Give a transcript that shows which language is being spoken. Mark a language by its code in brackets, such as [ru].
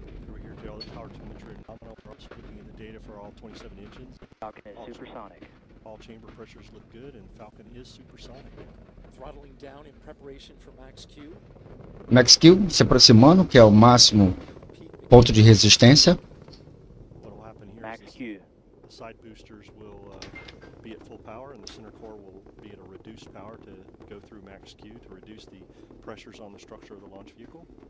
[en] We're here to all the power telemetry nominal. We're also looking at the data for all 27 engines. Falcon is supersonic. All chamber pressures look good, and Falcon is supersonic. Throttling down in preparation for Max Q. [pt] Max Q se aproximando, que é o máximo ponto de resistência. [en] Max Q. The side boosters will be at full power, and the center core will be at a reduced power to go through Max Q to reduce the pressures on the structure of the launch vehicle.